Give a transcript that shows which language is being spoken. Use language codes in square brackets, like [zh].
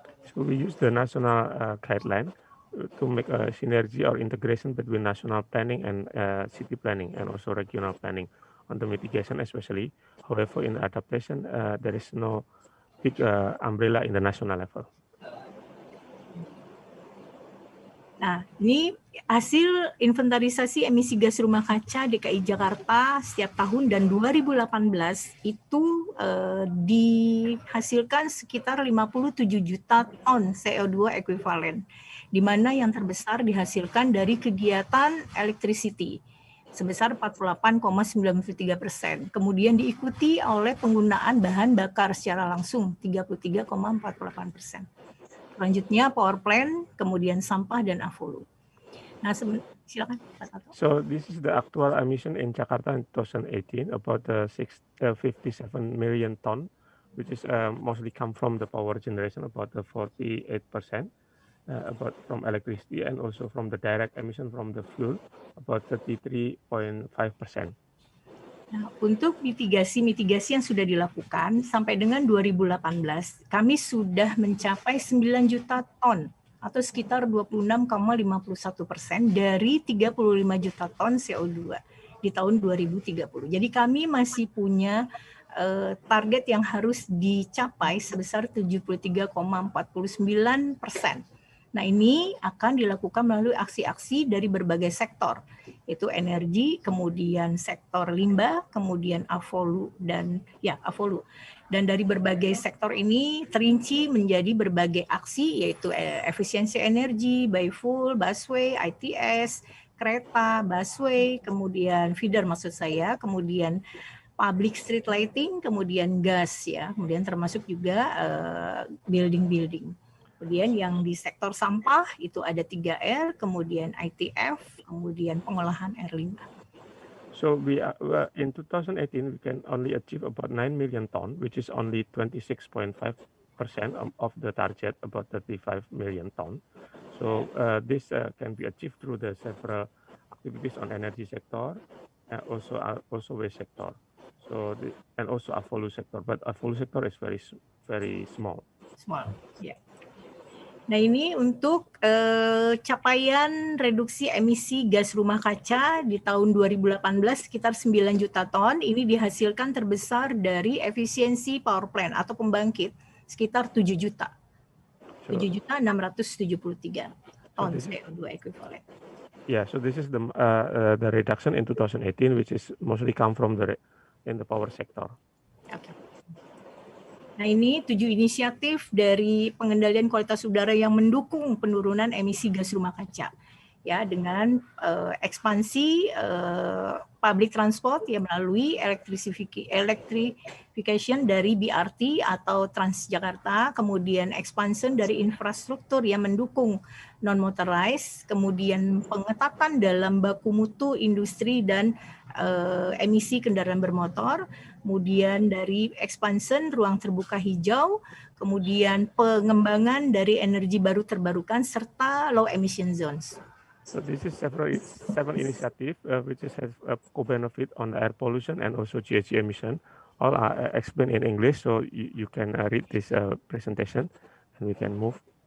[en] So we use the national guideline to make a synergy or integration between national planning and city planning and also regional planning on the mitigation especially. However, in the adaptation, there is no big umbrella in the national level. [id] Nah, ini hasil inventarisasi emisi gas rumah kaca DKI Jakarta setiap tahun, dan 2018 itu dihasilkan sekitar 57 juta ton CO2 ekuivalen, di mana yang terbesar dihasilkan dari kegiatan electricity sebesar 48,93%. Kemudian diikuti oleh penggunaan bahan bakar secara langsung 33,48%. Selanjutnya power plant, kemudian sampah dan avolu. Nah, silakan Pak Tato. [en] So this is the actual emission in Jakarta in 2018, about 57 million ton, which is mostly come from the power generation, about 48%, about from electricity, and also from the direct emission from the fuel, about 33.5%. [id] Nah, untuk mitigasi yang sudah dilakukan sampai dengan 2018, kami sudah mencapai 9 juta ton atau sekitar 26,51% dari 35 juta ton CO2 di tahun 2030. Jadi kami masih punya target yang harus dicapai sebesar 73,49%. Nah, ini akan dilakukan melalui aksi-aksi dari berbagai sektor, yaitu energi, kemudian sektor limbah, kemudian Avolu dan Avolu. Dan dari berbagai sektor ini terinci menjadi berbagai aksi, yaitu efisiensi energi, biofuel, busway, ITS, kereta, busway, kemudian feeder maksud saya, kemudian public street lighting, kemudian gas ya, kemudian termasuk juga building-building. Kemudian yang di sektor sampah itu ada 3R, kemudian ITF, kemudian pengolahan air limbah. [en] So in 2018 we can only achieve about 9 million ton, which is only 26.5% of the target, about 35 million ton. So this can be achieved through the several activities on energy sector, and also waste sector. So and also Avolu sector, but Avolu sector is very small. Small, ya. Yeah. [id] Nah, ini untuk capaian reduksi emisi gas rumah kaca di tahun 2018 sekitar 9 juta ton. Ini dihasilkan terbesar dari efisiensi power plant atau pembangkit sekitar 7 juta. 7.673 ton CO2 equivalent. [en] Yeah, so this is the reduction in 2018, which is mostly come from in the power sector. Okay. [id] Nah, ini 7 inisiatif dari pengendalian kualitas udara yang mendukung penurunan emisi gas rumah kaca. Ya, dengan ekspansi public transport ya melalui electrification dari BRT atau Transjakarta, kemudian expansion dari infrastruktur yang mendukung non-motorized, kemudian pengetatan dalam baku mutu industri dan emisi kendaraan bermotor, kemudian dari expansion ruang terbuka hijau, kemudian pengembangan dari energi baru terbarukan serta low emission zones. [en] So this is several initiative which has a co-benefit on the air pollution and also GHG emission. All are explained in English, so you can read this presentation and we can move.